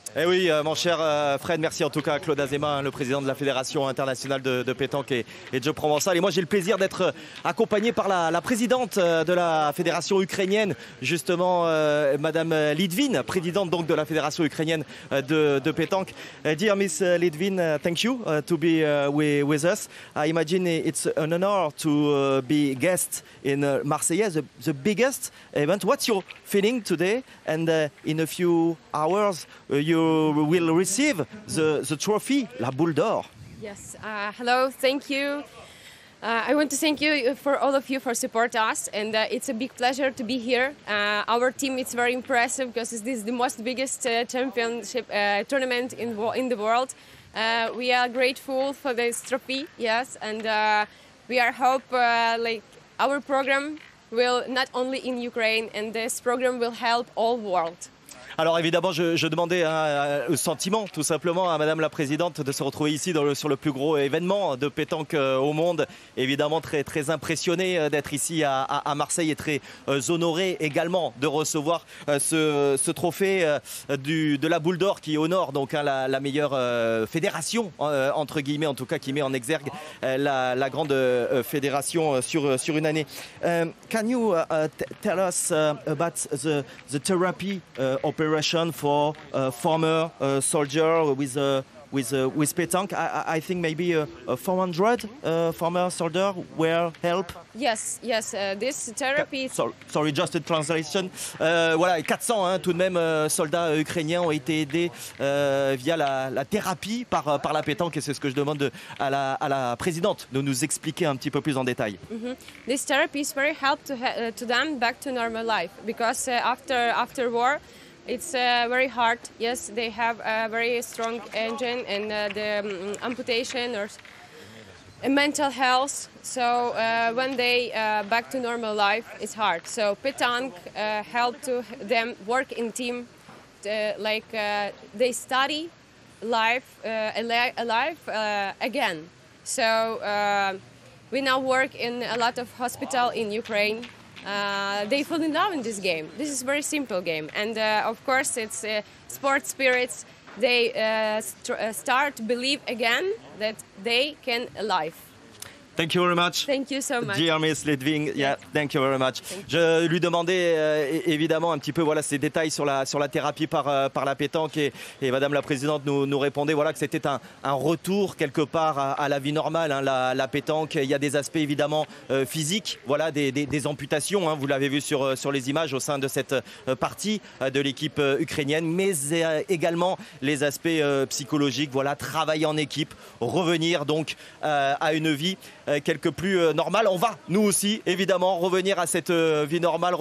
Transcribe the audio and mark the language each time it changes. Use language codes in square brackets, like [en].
[fr] Eh oui, mon cher Fred, merci en tout cas à Claude Azéma, le président de la Fédération internationale de pétanque et de jeu provençal. Et moi, j'ai le plaisir d'être accompagné par la présidente de la Fédération ukrainienne, justement, Madame Litvin, présidente donc de la Fédération ukrainienne de pétanque. [en] Dear Miss Litvin, thank you to be with us. I imagine it's an honor to be guest in Marseillaise, the biggest event. What's your feeling today? And in a few hours, you will receive the trophy, la Boule d'Or. Yes, hello, thank you. I want to thank you for all of you for support us, and it's a big pleasure to be here. Our team is very impressive because this is the most biggest championship tournament in the world. We are grateful for this trophy, yes, and we are hope like our program will not only in Ukraine, and this program will help all world. [fr] Alors évidemment, je demandais le sentiment tout simplement à Madame la Présidente de se retrouver ici sur le plus gros événement de pétanque au monde. Évidemment très, très impressionné d'être ici à Marseille et très honoré également de recevoir ce trophée de la Boule d'Or qui honore donc la meilleure fédération, entre guillemets en tout cas, qui met en exergue la grande fédération sur une année. [en] Can you tell us about the therapy operation for former soldier with pétanque? I think maybe 400 former soldiers were help. Yes, this therapy. Sorry, just a translation. Voilà, 400 tout de même soldats ukrainiens ont été aidés via la thérapie par la pétanque, et c'est ce que je demande à la présidente de nous expliquer un petit peu plus en détail. This therapy is very helpful to them back to normal life, because after war. It's very hard. Yes, they have a very strong engine and the amputation or mental health. So when they back to normal life, it's hard. So pétanque help to them work in team, they study life again. So we now work in a lot of hospital in Ukraine. They fall in love in this game. This is a very simple game, and of course it's sports spirits. They start to believe again that they can live. Thank you very much. Thank you so much. Dear Miss Litvin, yeah, thank you very much. [fr] Je lui demandais évidemment un petit peu ces détails sur la thérapie par la pétanque, et Madame la Présidente nous répondait que c'était un retour quelque part à la vie normale, la pétanque. Il y a des aspects évidemment physiques, des amputations, vous l'avez vu sur les images au sein de cette partie de l'équipe ukrainienne, mais également les aspects psychologiques, travailler en équipe, revenir donc à une vie quelque plus normale. On va, nous aussi, évidemment, revenir à cette vie normale.